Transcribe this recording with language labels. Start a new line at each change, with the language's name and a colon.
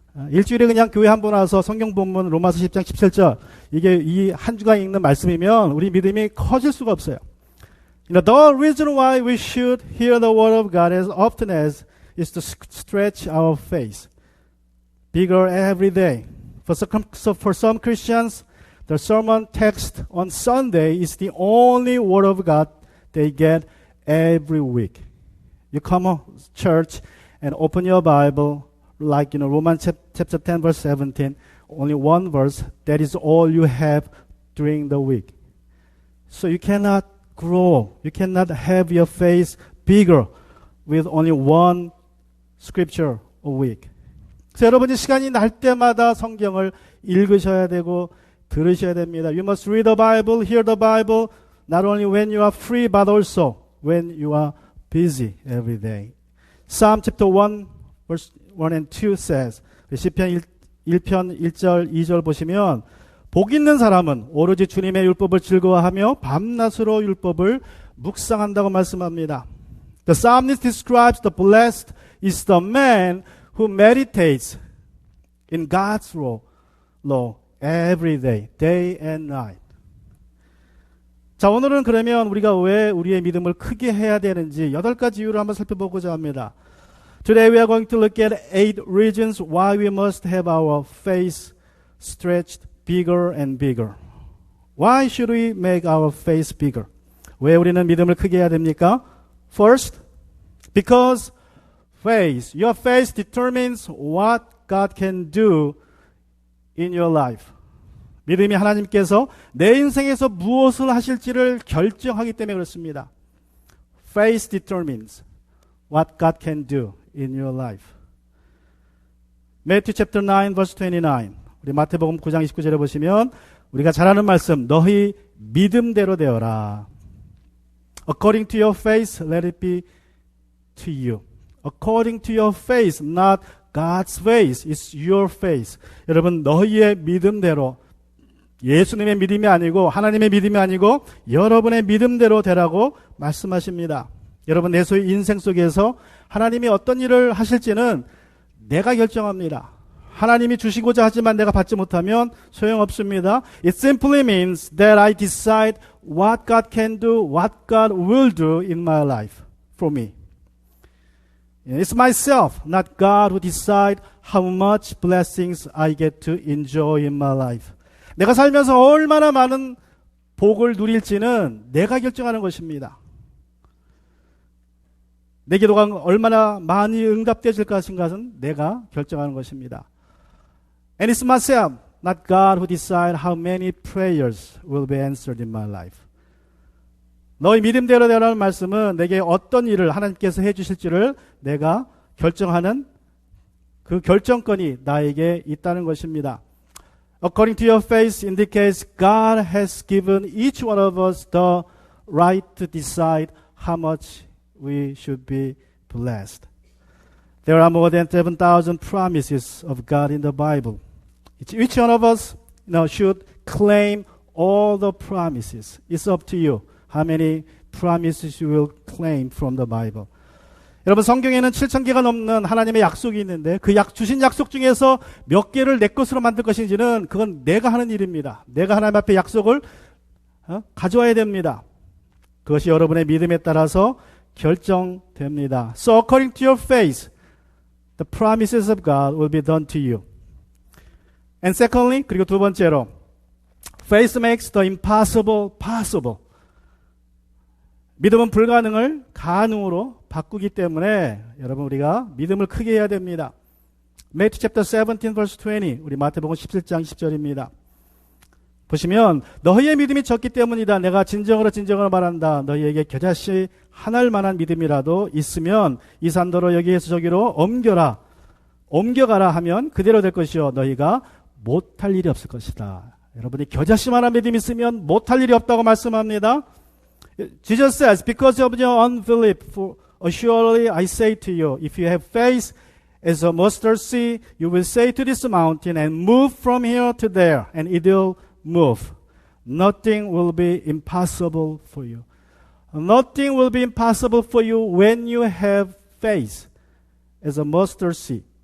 Korean: 일주일에 그냥 교회 한 번 와서 성경 본문 로마서 10장 17절 이게 이 한 주간 읽는 말씀이면 우리 믿음이 커질 수가 없어요.
English: The reason why we should hear the word of God as often as is to stretch our faith bigger every day. For some Christians, the sermon text on Sunday is the only word of God they get every week. You come to church and open your Bible like Romans chapter 10 verse 17, only one verse, that is all you have during the week. So you cannot grow, you cannot have your faith bigger with only one scripture a week.
Korean: 그래서 여러분이 시간이 날 때마다 성경을 읽으셔야 되고 들으셔야 됩니다.
English: You must read the Bible, hear the Bible, not only when you are free but also when you are busy every day. Psalm chapter 1 verse 1 and 2 says,
Korean: 시편 1편 1절 2절 보시면 복 있는 사람은 오로지 주님의 율법을 즐거워하며 밤낮으로 율법을 묵상한다고 말씀합니다.
English: The psalmist describes the blessed is the man who meditates in God's law every day, day and night.
Korean: 자, 오늘은 그러면 우리가 왜 우리의 믿음을 크게 해야 되는지 8가지 이유를 한번 살펴보고자 합니다.
English: Today we are going to look at 8 reasons why we must have our faith stretched bigger and bigger. Why should we make our faith bigger?
Korean: 왜 우리는 믿음을 크게 해야 됩니까?
English: First, because faith, your faith determines what God can do in your life.
Korean: 믿음이 하나님께서 내 인생에서 무엇을 하실지를 결정하기 때문에 그렇습니다.
English: Faith determines what God can do in your life. Matthew chapter 9 verse 29.
Korean: 우리 마태복음 9장 29절에 보시면 우리가 잘 아는 말씀, 너희 믿음대로 되어라.
English: According to your faith, let it be to you. According to your faith, not God's faith. It's your faith.
Korean: 여러분, 너희의 믿음대로, 예수님의 믿음이 아니고 하나님의 믿음이 아니고 여러분의 믿음대로 되라고 말씀하십니다. 여러분, 내 소유 인생 속에서 하나님이 어떤 일을 하실지는 내가 결정합니다. 하나님이 주시고자 하지만 내가 받지 못하면 소용없습니다.
English: It simply means that I decide what God can do, what God will do in my life. for me. It's myself, not God, who decide how much blessings I get to enjoy in my life.
Korean: 내가 살면서 얼마나 많은 복을 누릴지는 내가 결정하는 것입니다. 내 기도가 얼마나 많이 응답되질 것인가는 내가 결정하는 것입니다.
English: And it's myself, not God, who decide how many prayers will be answered in my life.
Korean: 너희 믿음대로 되라는 말씀은 내게 어떤 일을 하나님께서 해주실지를 내가 결정하는 그 결정권이 나에게 있다는 것입니다.
English: According to your faith indicates God has given each one of us the right to decide how much we should be blessed. There are more than 7,000 promises of God in the Bible. Each one of us should claim all the promises. It's up to you. How many promises you will claim from the Bible?
Korean: 여러분, 성경에는 7,000개가 넘는 하나님의 약속이 있는데 그 주신 약속 중에서 몇 개를 내 것으로 만들 것인지는 그건 내가 하는 일입니다. 내가 하나님 앞에 약속을 가져와야 됩니다. 그것이 여러분의 믿음에 따라서 결정됩니다.
English: So according to your faith, the promises of God will be done to you. And secondly,
Korean: 그리고 두 번째로,
English: faith makes the impossible possible.
Korean: 믿음은 불가능을 가능으로 바꾸기 때문에 여러분 우리가 믿음을 크게 해야 됩니다.
English: Matthew chapter 17 verse 20
Korean: 우리 마태복음 17장 10절입니다. 보시면 너희의 믿음이 적기 때문이다. 내가 진정으로 말한다. 너희에게 겨자씨 하나일 만한 믿음이라도 있으면 이 산더러 여기에서 저기로 옮겨가라 하면 그대로 될 것이요 너희가 못할 일이 없을 것이다. 여러분이 겨자씨만한 믿음이 있으면 못할 일이 없다고 말씀합니다.
English: Jesus says, because of your unbelief, surely I say to you, if you have faith as a mustard seed, you will say to this mountain and move from here to there, and it will move. Nothing will be impossible for you. Nothing will be impossible for you when you have faith as a mustard seed.